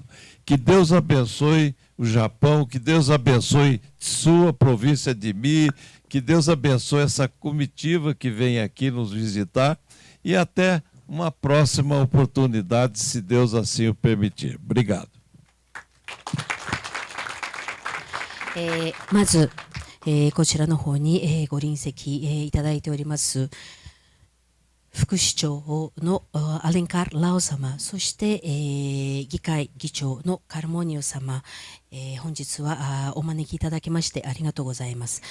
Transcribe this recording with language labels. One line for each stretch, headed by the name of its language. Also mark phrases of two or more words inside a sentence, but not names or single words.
Portuguese: Que Deus abençoe o Japão, que Deus abençoe sua província de Mi, que Deus abençoe essa comitiva que vem aqui nos visitar e até uma próxima oportunidade, se Deus assim o permitir. Obrigado.
Japanese: まず、こちらの方に、ご臨席、いただいております副市長のアレンカー・ラオ様、そして、議会議長のカルモニオ様、本日はお招きいただきましてありがとうございます。